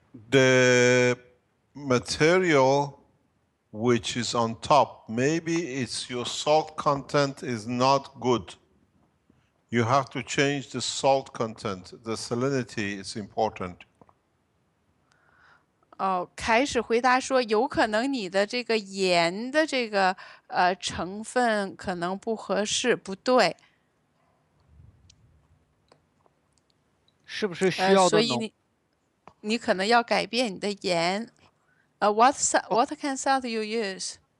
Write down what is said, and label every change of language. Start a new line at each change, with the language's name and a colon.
English: The material which is on top, maybe it's your salt content is not good. You have to change the salt content. The salinity is important.
Chinese: 开始回答说，有可能你的这个盐的这个成分可能不合适，不对。是不是需要的所以你可能要改变你的盐。
English: What kind of salt you use?